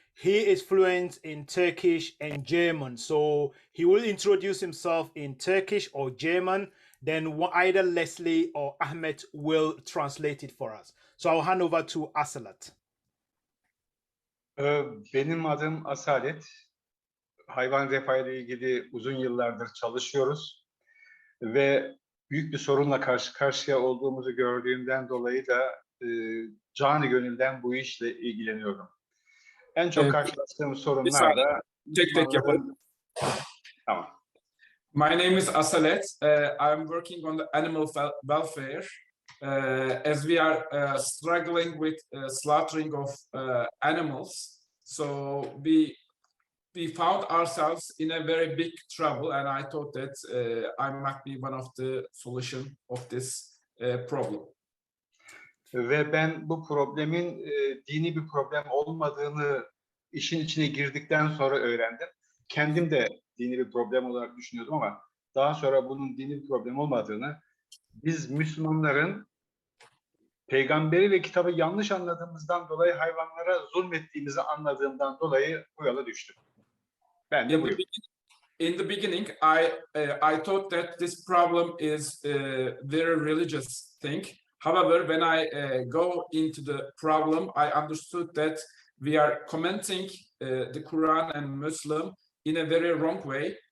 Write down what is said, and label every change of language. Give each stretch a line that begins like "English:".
English: He is fluent in Turkish and German. So he will introduce himself in Turkish or German. Then either Leslie or Ahmed will translate it for us. So I'll hand over to Asilat.
Turkish: Benim adım Asalet. Hayvan refahı ile ilgili uzun yıllardır çalışıyoruz ve büyük bir sorunla karşı karşıya olduğumuzu gördüğümden dolayı da canı gönülden bu işle ilgileniyorum. En çok karşılaştığım sorunlar da tek yapalım. Tamam.
English: My name is Asalet. I'm working on the animal welfare as we are struggling with slaughtering of animals. So we found ourselves in a very big trouble, and I thought that I might be one of the solution of this problem.
Turkish: Ve ben bu problemin dini bir problem olmadığını işin içine girdikten sonra öğrendim. Kendim de dini bir problem olarak düşünüyordum ama daha sonra bunun dini bir problem olmadığını, biz Müslümanların peygamberi ve kitabı yanlış anladığımızdan dolayı hayvanlara zulmettiğimizi anladığımdan dolayı bu yola düştüm. Ben de buyum.
English: In the beginning, I thought that this problem is a very religious thing. However, when I go into the problem, I understood that we are commenting the Quran and Muslim in a very wrong way.